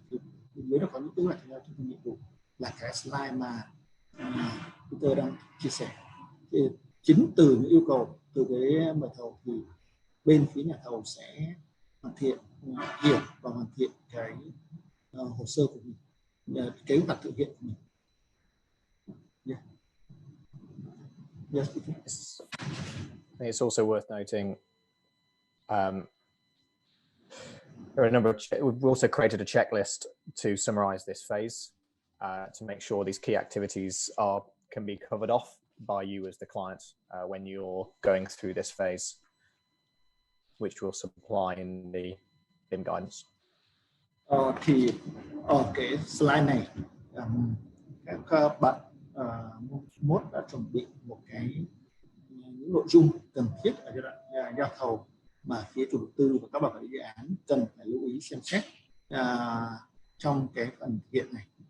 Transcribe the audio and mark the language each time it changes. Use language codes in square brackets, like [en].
[vi] Thì dưới đó có những kế hoạch chuyển giao thông tin nhiệm vụ là cái slide mà Peter đang chia sẻ. Thì chính từ những yêu cầu từ cái mời thầu thì bên phía nhà thầu sẽ hoàn thiện, hiểu và hoàn thiện cái hồ sơ của mình, kế hoạch thực hiện của mình. [en] Yeah. Yes, I think it's also worth noting there are a number of we've also created a checklist to summarize this phase to make sure these key activities can be covered off by you as the client when you're going through this phase, which we'll supply in the BIM guidance. [vi] Thì ở cái slide này các bạn mốt đã chuẩn bị một những nội dung cần thiết ở giai đoạn giao thầu mà phía chủ đầu tư và các bạn quản lý dự án cần phải lưu ý xem xét trong cái phần thực hiện này.